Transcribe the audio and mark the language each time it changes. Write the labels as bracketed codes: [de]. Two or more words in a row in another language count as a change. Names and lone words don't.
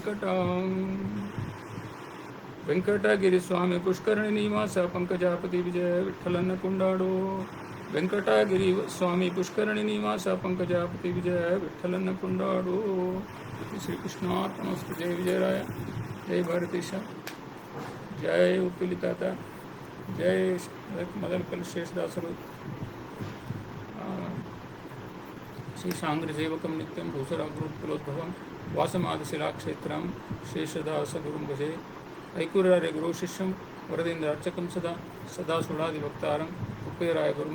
[kn] ವೆಂಕಟಗಿರಿ ಸ್ವಾಮಿ ಪುಷ್ಕರಣಿ ನಿವಾಸ ಪಂಕಜಾಪತಿ ವಿಜಯ ವಿಠಲನ್ನ ಕೊಂಡಾಡು ವೆಂಕಟಗಿರಿ ಸ್ವಾಮಿ ಪುಷ್ಕರಣಿ ನಿವಾಸ ಪಂಕಜಾಪತಿ ವಿಜಯ ವಿಠಲನ್ನ ಕೊಂಡಾಡು ಶ್ರೀಕೃಷ್ಣಾರ್ಪಣಸ್ತು ಜಯ ವಿಜಯರಾಯ ಜಯ ಭಾರತೀಶ ಜಯ ಉಪ್ಪಿಲಿತಾತ ಜಯ ಮದನಕಲ್ ಶೇಷದಾಸರು [sa] ಶ್ರೀಶಾಂಗ್ರಸೇವಕಂ ನಿತ್ಯಂ ಭೂಸರಾಗ್ರೋತ್ಪಲೋದ್ಭವಂ ವಾಸಮಾದಶಿಲಾಕ್ಷೇತ್ರಂ ಶೇಷದಾಸಗುರುಂ ಭಜೆ ಐಕೂರ್ಯಾರ್ಯ ಗುರು ಶಿಷ್ಯಂ ವರದೇಂದ್ರ ಅರ್ಚಕಂ ಸದಾ ಸುಳಾದಿಭಕ್ತಾರಂ ಉಪೇರಾಯ ಗುರುಂ